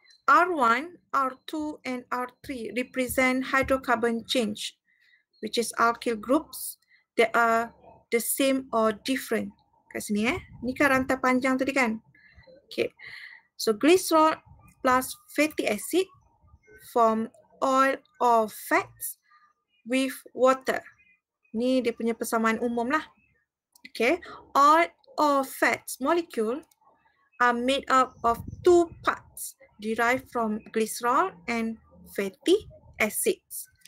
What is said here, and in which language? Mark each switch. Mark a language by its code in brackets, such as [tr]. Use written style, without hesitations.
[en] R1, R2, and R3 represent hydrocarbon change, which is alkyl groups that are the same or different. [ms] Kat sini ni kan rantai panjang tadi kan. Okay. [en] So glycerol plus fatty acid form oil or fats with water. [ms] Ni dia punya persamaan umum lah. [en] Okay. Oil or fats molecule are made up of two parts derived from glycerol and fatty acids.